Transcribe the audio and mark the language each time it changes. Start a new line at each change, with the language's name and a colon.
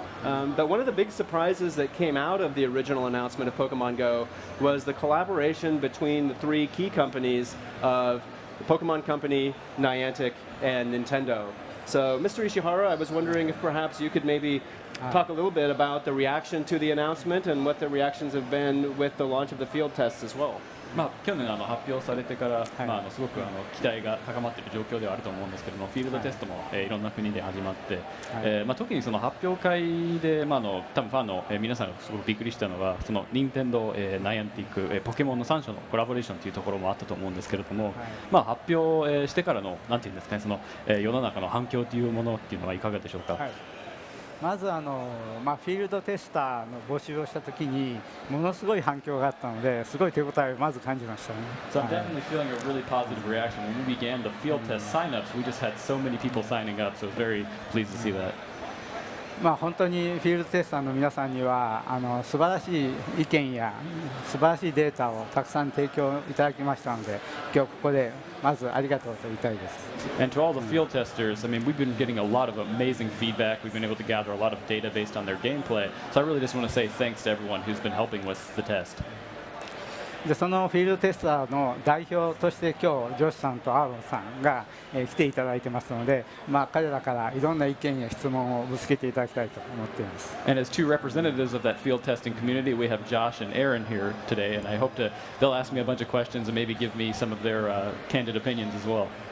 English: But one of the big surprises that came out of the original announcement of Pokemon Go was the collaboration between the 3 key companies of the Pokemon Company, Niantic, and Nintendo. So, Mr. Ishihara, I was wondering if perhaps you could maybe talk a little bit about the reaction to the announcement and what the reactions have been with the launch of the field tests as well.
Japanese: 去年発表されてから、すごく期待が高まっている状況ではあると思うんですけども、フィールドテストも、いろんな国で始まって、特にその発表会で、多分ファンの、皆さんがすごくびっくりしたのは、その任天堂、ナイアンティック、ポケモンの3社のコラボレーションというところもあったと思うんですけれども、発表、してからのなんていうんですかね、その、世の中の反響というものっていうのはいかがでしょうか。まずフィールドテスターの募集をしたときにものすごい反響があったのですごい手応えをまず感じましたね。
English: So I'm definitely feeling a really positive reaction. When we began the field test signups, we just had so many people signing up, so very pleased to see that.
Japanese: 本当にフィールドテスターの皆さんには素晴らしい意見や素晴らしいデータをたくさん提供いただきましたので、今日ここでまずありがとうと言いたいです。
English: And to all the field testers, I mean, we've been getting a lot of amazing feedback. We've been able to gather a lot of data based on their gameplay. So I really just want to say thanks to everyone who's been helping with the test.
Japanese: でそのフィールドテスターの代表として今日ジョシさんとアーロンさんが、来ていただいてますので、彼らからいろんな意見や質問をぶつけていただきたいと思っています。
English: And as 2 representatives of that field testing community, we have Josh and Aaron here today, and I hope they'll ask me a bunch of questions and maybe give me some of their candid opinions as well.